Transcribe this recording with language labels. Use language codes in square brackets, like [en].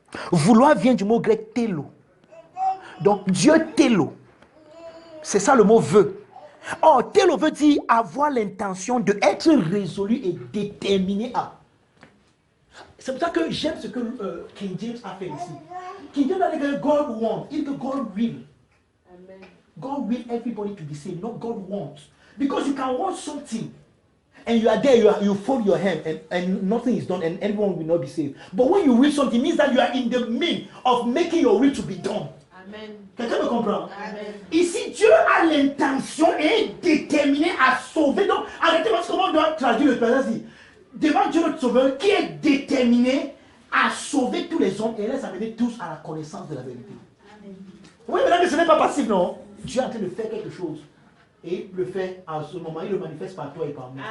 [fr] Vouloir vient du mot grec télo. Donc, Dieu télo. C'est ça le mot veut. Or, télo veut dire avoir l'intention d'être résolu et déterminé à. C'est pour ça que j'aime ce que King James a fait ici. King James a dit que [en] God wants. [fr] Il dit que [en] God will. Amen. God will everybody to be saved, not God wants. Because you can want something. And you are there, you fold your hand and nothing is done and everyone will not be saved. But when you will something, it means that you are in the midst of making your will to be done. Amen. [fr] Quelqu'un me comprend? Amen. Ici, Dieu a l'intention et est déterminé à sauver. Donc, arrêtez, parce que comment on doit traduire le passage. Devant Dieu notre Sauveur qui est déterminé à sauver tous les hommes et les amener tous à la connaissance de la vérité. Amen. Oui, mais là, ce n'est pas passif, non? Dieu est en train de faire quelque chose. Et il le fait en ce moment, il le manifeste par toi et par moi.